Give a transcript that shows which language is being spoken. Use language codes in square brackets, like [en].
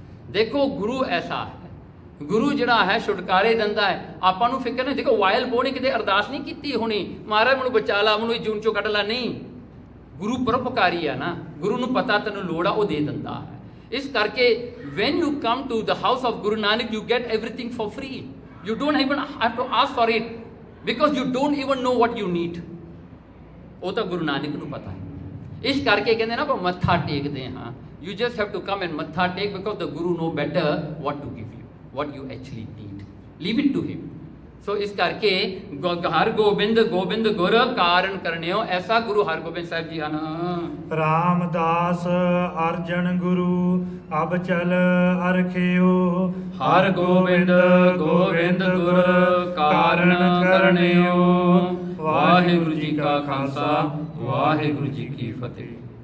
[pa] ਦੇਖੋ ਗੁਰੂ ਐਸਾ ਹੈ, ਗੁਰੂ ਜਿਹੜਾ ਹੈ ਛੁਟਕਾਰੇ ਦਿੰਦਾ ਹੈ। ਆਪਾਂ ਨੂੰ ਫਿਕਰ ਨਹੀਂ। ਦੇਖੋ ਵਾਈਲਡ ਬੋ ਨੇ ਕਿਤੇ ਅਰਦਾਸ ਨਹੀਂ ਕੀਤੀ ਹੋਣੀ ਮਹਾਰਾਜ ਮੈਨੂੰ ਬਚਾ ਲਾ, ਮੈਨੂੰ ਜੂਨ ਚੋਂ ਕੱਢ ਲਾ, ਨਹੀਂ। ਗੁਰੂ ਪਰਉਪਕਾਰੀ ਆ ਨਾ, ਗੁਰੂ ਨੂੰ ਪਤਾ ਤੈਨੂੰ ਲੋੜ ਆ, ਉਹ ਦੇ ਦਿੰਦਾ ਹੈ। ਇਸ ਕਰਕੇ [en] when you come to the house of Guru Nanak you get everything for free. You don't even have to ask for it because you don't even know what you need. [pa] ਉਹ ਤਾਂ ਗੁਰੂ ਨਾਨਕ ਨੂੰ ਪਤਾ ਹੈ। ਇਸ ਕਰਕੇ ਕਹਿੰਦੇ ਨਾ ਆਪਾਂ ਮੱਥਾ ਟੇਕਦੇ ਹਾਂ। [en] You just have to come and [pa] ਮੱਥਾ ਟੇਕ [en] because the Guru know better what to give you, what you actually need. Leave it to him. [pa] ਸੋ ਇਸ ਕਰਕੇ ਹਰਗੋਬਿੰਦ ਗੋਬਿੰਦ ਗੁਰ ਕਾਰਨ ਕਰਨਿਓ, ਐਸਾ ਗੁਰੂ ਹਰਗੋਬਿੰਦ ਸਾਹਿਬ ਜੀ ਹਨ। ਰਾਮਦਾਸ ਅਰਜਨ ਗੁਰੂ ਅਬ ਚਲ ਅਰਖਿਓ। ਹਰਗੋਬਿੰਦ ਗੋਬਿੰਦ ਗੁਰ ਕਾਰਨ ਕਰਨਿਓ। ਵਾਹਿਗੁਰੂ ਜੀ ਕਾ ਖਾਲਸਾ, ਵਾਹਿਗੁਰੂ ਜੀ ਕੀ ਫਤਿਹ।